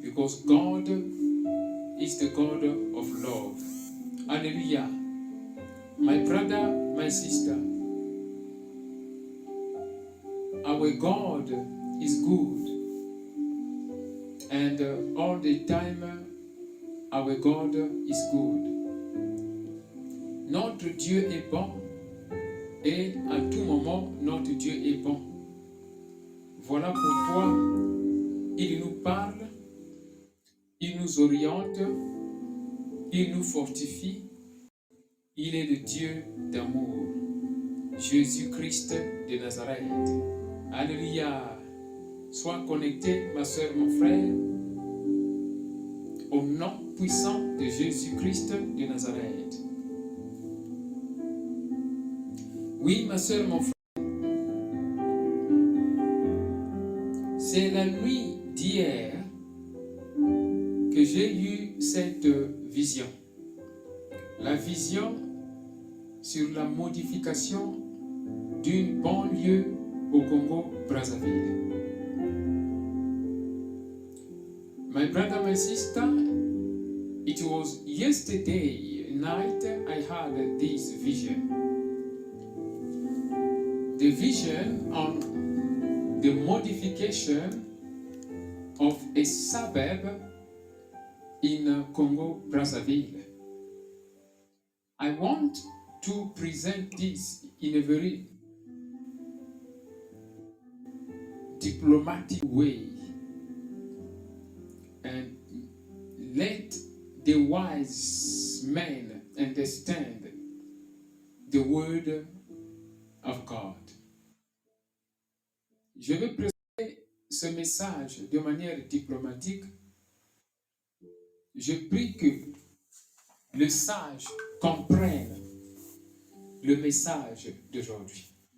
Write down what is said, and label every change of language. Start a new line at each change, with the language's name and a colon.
English: Because God is the God of love. Hallelujah. My brother, my sister, our God is good, and all the time our God is good.
French: Notre Dieu est bon, et à tout moment notre Dieu est bon. Voilà pourquoi il nous parle, il nous oriente, il nous fortifie. Il est le Dieu d'amour, Jésus-Christ de Nazareth. Alléluia. Sois connecté, ma soeur, mon frère, au nom puissant de Jésus-Christ de Nazareth. Oui, ma soeur, mon frère, c'est la nuit d'hier que j'ai eu cette vision. La vision sur la modification d'une banlieue au Congo-Brazzaville.
English: My brother, my sister, it was yesterday night I had this vision. The vision on the modification of a suburb in Congo-Brazzaville. I want to present this in a very diplomatic way and let the wise men understand the word of God.
French: Je vais présenter ce message de manière diplomatique. Je prie que le sage comprenne le message d'aujourd'hui.